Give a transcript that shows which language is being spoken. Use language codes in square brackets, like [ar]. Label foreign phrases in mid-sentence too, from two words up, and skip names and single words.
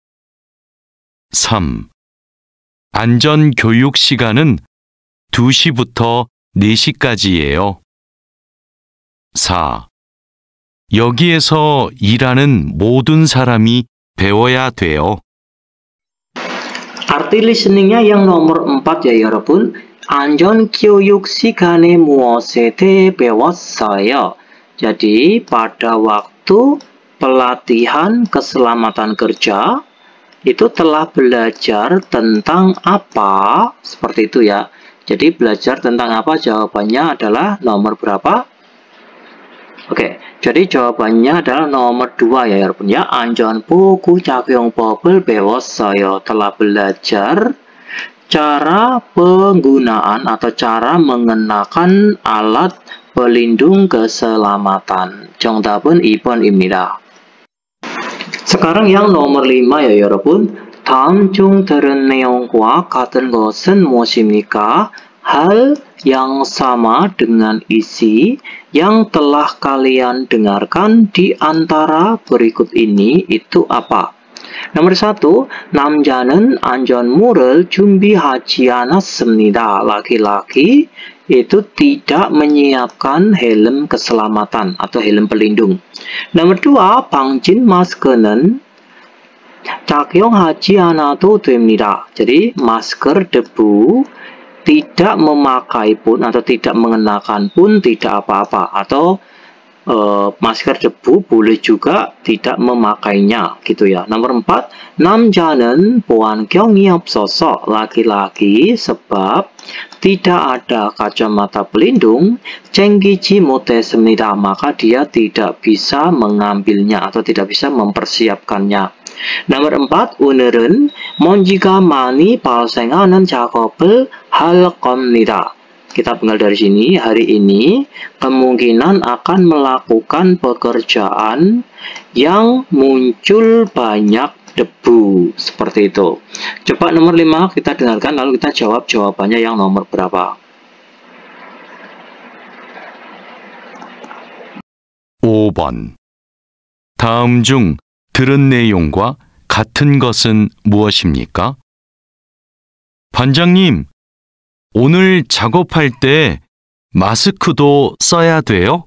[ko] 3. 안전교육 시간은 2시부터 4시까지예요. 4. 여기에서 일하는 모든 사람이 배워야 돼요. [id] Arti listeningnya yang nomor 4 ya 여러분. [ko] 안전교육 시간에 무엇에 대해 배웠어요? [id] Jadi pada waktu pelatihan keselamatan kerja itu telah belajar tentang apa? Seperti itu ya. Jadi belajar tentang apa? Jawabannya adalah nomor berapa? Oke, jadi jawabannya adalah nomor 2 ya 여러분 ya. [ko] 안전보호구 착용법을 배웠어요. [id] Telah belajar cara penggunaan atau cara mengenakan alat pelindung keselamatan. [ko] 정답은 2번입니다. [id] sekarang yang nomor 5 ya 여러분. [ko] 다음 중 들은 내용과 같은 것은 무엇입니까? [id] Hal yang sama dengan isi yang telah kalian dengarkan di antara berikut ini itu apa? Nomor 1, [ko] 남자는 안전모를 준비하지 않았습니다. [id] Laki-laki itu tidak menyiapkan helm keselamatan atau helm pelindung. Nomor 2, [ko] 방진 마스크는 착용하지 않아도 됩니다. [id] Jadi masker debu tidak memakai pun atau tidak mengenakan pun tidak apa-apa, atau masker debu boleh juga tidak memakainya gitu ya. Nomor 4, [ko] 남자는 보안경이 없어서 [id] laki-laki sebab tidak ada kacamata pelindung [ko] 챙기지 못했습니다. [id] Maka dia tidak bisa mengambilnya atau tidak bisa mempersiapkannya. Nomor 4, [ko] 오늘은 먼지가 많이 발생하는 작업을 할 겁니다. [id] Kita tinggal dari sini, hari ini kemungkinan akan melakukan pekerjaan yang muncul banyak debu. Seperti itu. Coba nomor 5 kita dengarkan lalu kita jawab jawabannya yang nomor berapa. [ko] 5번. 다음 중 들은 내용과 같은 것은 무엇입니까? 반장님, 오늘 작업할 때 마스크도 써야 돼요?